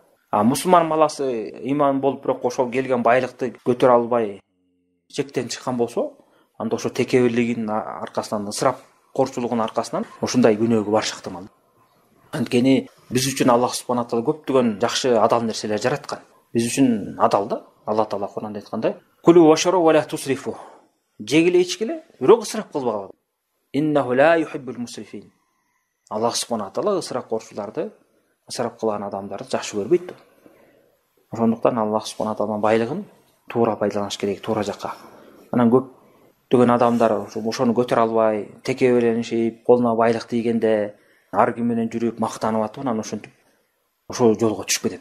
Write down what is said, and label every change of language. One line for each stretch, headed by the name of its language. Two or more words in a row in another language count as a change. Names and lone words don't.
Kyrgyz: Мусулман баласы ыйман болуп бирок ошол келген байлыкты көтөрө албай чектен чыккан болсо, анда ошо текеберлигинин аркасынан, ысырапкорчулугунун аркасынан ушундай күнөөгө барышы ыктымал. Анткени биз үчүн
Arabic: الله سبحانه تعالى
Kyrgyz: көптөгөн жакшы адал нерселер жараткан. Биз үчүн адал да. Алла таала Кур'анда айткандай:
Arabic: "كلوا واشربوا ولا تسرفوا."
Kyrgyz: Жегиле ичкиле, бирок ысырап кылбагыла.
Arabic: "إنه لا يحب المسرفين." الله سبحانه تعالى
Kyrgyz: ысырапкорчуларды, ысырап кылган адамдарды жакшы көрбөйт. Ошондуктан
Arabic: الله سبحانه
Kyrgyz: тааланын байлыгын туура пайдаланыш керек, туура жакка. Анан көптөгөн адамдар ошону көтөрө албай, текеберленишип, колуна байлык тийгенде ар ким менен жүрүп мактанып атып, анан ошентип ошол жолго түшүп кетет.